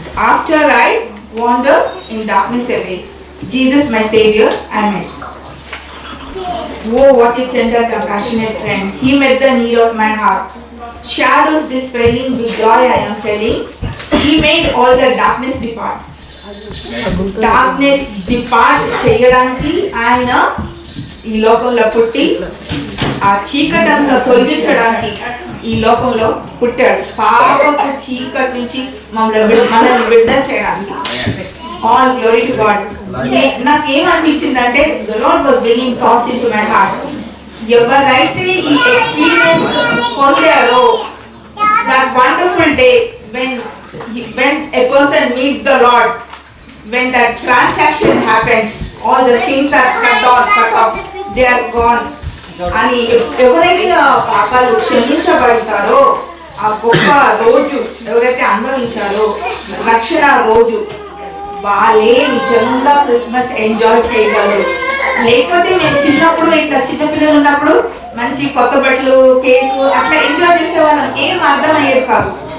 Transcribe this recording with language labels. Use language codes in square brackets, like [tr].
[en] After I wander in darkness away, Jesus my Savior I met. Oh, what a tender, compassionate friend. He met the need of my heart. Shadows dispelling, with joy I am telling, He made all the darkness depart. Darkness depart [te] చేయడానికి ఆయన ఈ లోకంలో పుట్టి ఆ చీకటంతా తొలగించడానికి ఈ లోకంలో పుట్టాడు. పాపపు చీకటి నుంచి మనల్ని విడుదల చేయడానికి. [en] All glory to God. [te] నాకేమనిపించిందంటే [en] the Lord was bringing thoughts into my heart. [te] ఎవరైతే ఈ ఎక్స్పీరియన్స్ పొందారో, [en] that wonderful day when a person meets the Lord, when that transaction happens, all the things are cut off, they are gone. [te] అని ఎవరైతే ఆ పాపాలు క్షమించబడతారో ఆ గొప్ప రోజు ఎవరైతే అనుభవించారో రక్షణ రోజు, వాళ్ళే నిజంగా క్రిస్మస్ ఎంజాయ్ చేయగలరు. లేకపోతే మేము చిన్నప్పుడు ఇట్లా చిన్నపిల్లలు ఉన్నప్పుడు మంచి కొత్త బట్టలు, కేక్ అట్లా ఎంజాయ్ చేసే వాళ్ళం, ఏం అర్థమయ్యేది కాదు.